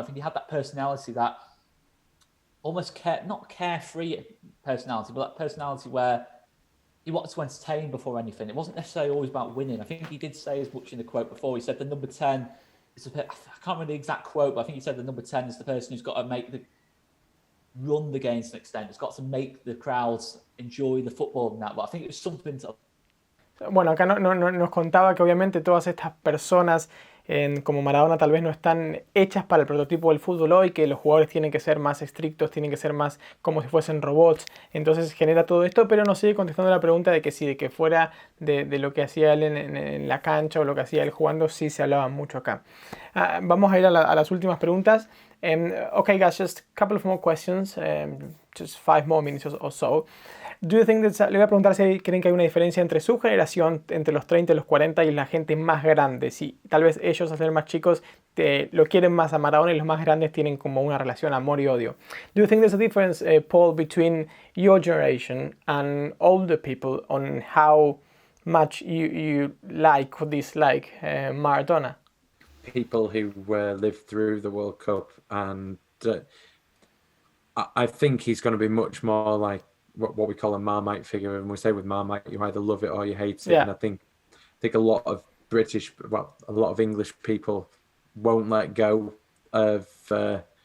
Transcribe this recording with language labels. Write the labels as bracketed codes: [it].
[en] I think he had that personality that almost not carefree personality, but that personality where he wanted to entertain before anything. It wasn't necessarily always about winning. I think he did say as much in the quote before. He said the number 10 is I can't remember the exact quote, but I think he said the number 10 is the person who's got to run the game to an extent. It's got to make the crowds enjoy the football and that. But I think it was something to... [es] Bueno, acá nos contaba que obviamente todas estas personas como Maradona tal vez no están hechas para el prototipo del fútbol hoy, que los jugadores tienen que ser más estrictos, tienen que ser más como si fuesen robots. Entonces genera todo esto, pero nos sigue contestando la pregunta de que sí, de que fuera de lo que hacía él en la cancha o lo que hacía él jugando, sí se hablaba mucho acá. Vamos a ir a las últimas preguntas. [en] Okay guys, just a couple of more questions, just 5 more minutes or so. Do you think [es] le voy a preguntar si creen que hay una diferencia entre su generación, entre los 30 y los 40, y la gente más grande. Si tal vez ellos, al ser más chicos, lo quieren más a Maradona, y los más grandes tienen como una relación amor y odio. [en] Do you think there's a difference, Paul, between your generation and older people on how much you like or dislike Maradona? People who lived through the World Cup, and I think he's going to be much more like what we call a Marmite figure, and we say with Marmite you either love it or you hate it. And I think a lot of a lot of English people won't let go of that.